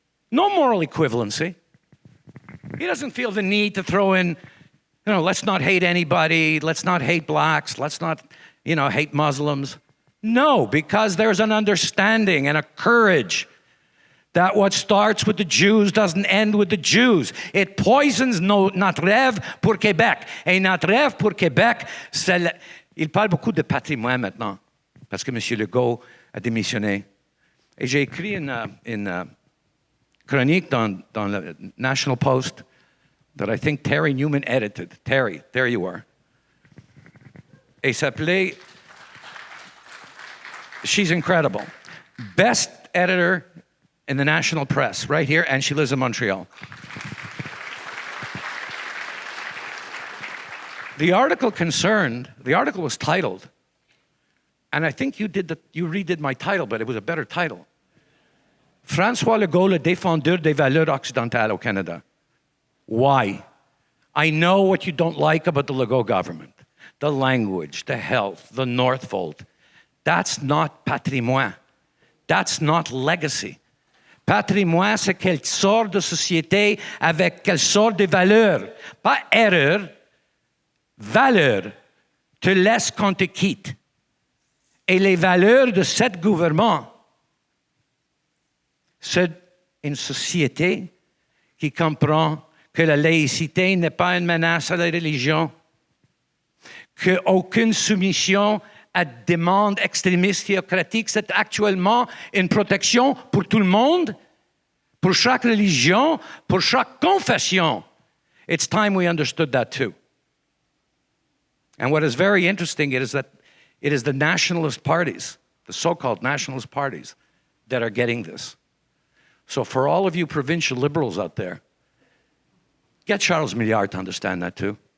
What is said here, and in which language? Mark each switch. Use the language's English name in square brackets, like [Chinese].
[English] No moral equivalency. He doesn't feel the need to throw in, let's not hate anybody, let's not hate blacks, let's not, hate Muslims. No, because there's an understanding and a courage that what starts with the Jews doesn't end with the Jews. It poisons [French] notre rêve pour Québec. Et notre rêve pour Québec, il parle beaucoup de patrimoine maintenant, parce que M. Legault a démissionné. Et j'ai écrit une chronique dans le National Post [English] that I think Terry Newman edited. Terry, there you are. [French] Et s'appelait, [English] she's incredible. Best editor in the national press, right here, and she lives in Montreal. The article was titled, and I think you redid my title, but it was a better title. [French] François Legault, le défendeur des valeurs occidentales au Canada. [English] Why? I know what you don't like about the Legault government. The language, the health, the Northvolt. That's not patrimoine. That's not legacy. [French] Patrimoine, c'est quelle sorte de société avec quelle sorte de valeurs. Pas erreur, valeurs te laissent quand te quittes. Et les valeurs de ce gouvernement, c'est une société qui comprend que la laïcité n'est pas une menace à la religion, qu'aucune soumission à demande extrémiste théocratique, c'est actuellement une protection pour tout le monde, pour chaque religion, pour chaque confession. [English] It's time we understood that too. And what is very interesting is that it is the nationalist parties, the so-called nationalist parties, that are getting this. So for all of you provincial liberals out there, get Charles Milliard to understand that too.